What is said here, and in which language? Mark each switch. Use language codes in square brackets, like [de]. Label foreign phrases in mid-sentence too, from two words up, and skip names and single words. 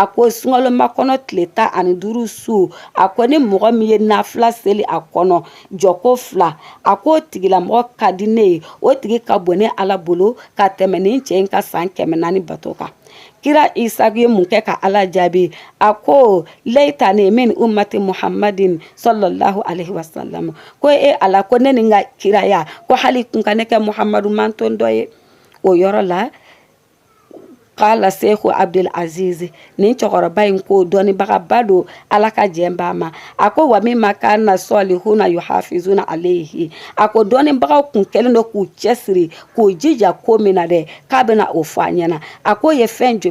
[bm] ko sunkaloma kɔnɔ tile 15 su a ko ni mɔgɔ min ye nafila seli a kɔnɔ jɔko 2 a ko tigilamɔgɔ ka di ne ye o tigi ka bon ne ala bolo ka tɛmɛ nin cɛ in ka san 400 bato kan kira Isa ye mun kɛ ka ala jaabi a ko [ar] ليتني من أمة محمد صلى الله عليه وسلم [bm] ko e ala ko ne ni ka kiraya ko hali kun ka ne kɛ Muhammadu manton dɔ ye o yɔrɔ la kala Seku Abdul Aziz nin cɛkɔrɔba in ko dɔnnibagaba don ala ka jɛn b'a ma a ko [ar] ومما كان الصالحون يحافظون عليه [bm] a ko dɔnnibagaw kun kɛlen don k'u cɛsiri k'u jija ko min na dɛ k'a bɛna o fɔ a ɲɛna a ko ye fɛn jumɛn